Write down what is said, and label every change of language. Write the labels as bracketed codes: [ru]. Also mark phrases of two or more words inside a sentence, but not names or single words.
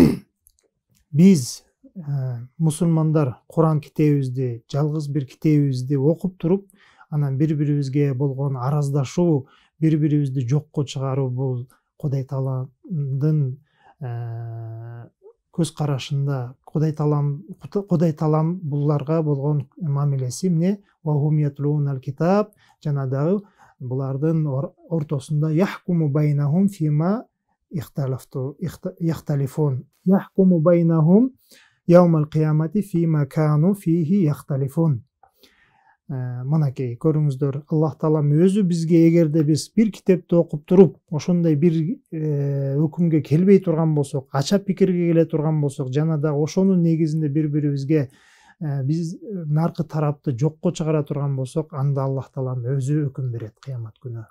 [ky] Андыктан биз мусулмандар Куран китебибизди, жалгыз бир китебибизди окуп туруп, анан бири бирибизге болгон араздашуу, бири бирибизди жокко чыгаруу бул Кудай Тааланын көз карашында Кудай Таалам буларга болгон мамилеси эмне? [ar] وهم يتلون الكتاب, [ky] жана дагы булардын ортосунда [ar] يحكم بينهم فيما يختلفون. يحكم بينهم يوم القيامة فيما كانوا فيه يختلفون. [ky] Мынакей көрүңүздөр, Аллах Таалам өзү бизге эгерде биз бир китепти окуп туруп, ошондой бир өкүмгө келбей турган болсок, ача пикирге келе турган болсок, жана дагы ошонун негизинде бири бирибизге биз наркы тарапты жокко чыгара турган болсок, анда Аллах Таалам өзү өкүм берет кыямат күнү.